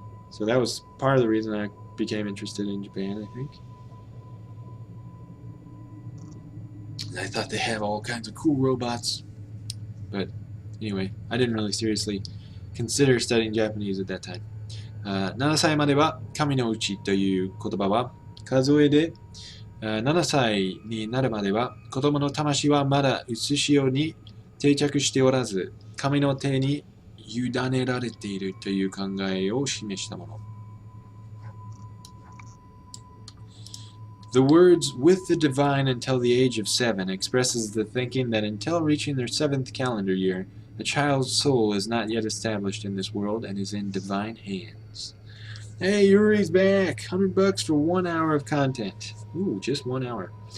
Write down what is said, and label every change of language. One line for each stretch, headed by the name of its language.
English: So that was part of the reason I became interested in Japan, I think. And I thought they have all kinds of cool robots. But anyway, I didn't really seriously consider studying Japanese at that time.
Japanese: 7歳までは神の内という言葉は数えで、7歳になるまでは子供の魂はまだ写しよに定着しておらず、神の手に委ねられているという考えを示したもの。
English: The words with the divine until the age of 7 expresses the thinking that until reaching their 7th calendar year, the child's soul is not yet established in this world and is in divine hands. Hey, Yuri's back! $100 for 1 hour of content. Ooh, just 1 hour.